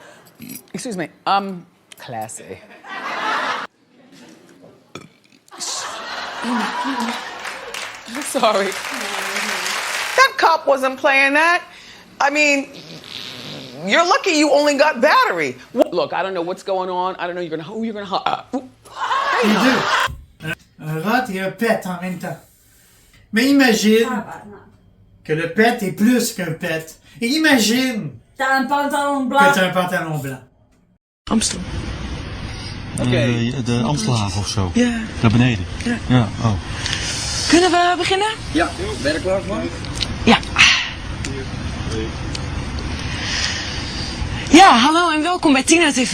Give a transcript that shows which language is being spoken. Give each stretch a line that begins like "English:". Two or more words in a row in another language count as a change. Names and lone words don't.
English: Excuse me, classy. Sorry. That cop wasn't playing that. I mean, you're lucky you only got battery. Look, I don't know what's going on. I don't know who you're gonna.
French: Un rat et un pet en même temps. Mais imagine que le pet est plus qu'un pet. Et imagine T'as un pantalon blanc. que t'as un pantalon blanc.
Dutch: Amstel. De Amstelhaven of zo. Ja. Daar beneden. Ja. Ja, oh. Kunnen we beginnen? Ja, ben je er klaar voor? Ja. Ja, hallo en welkom bij Tina TV.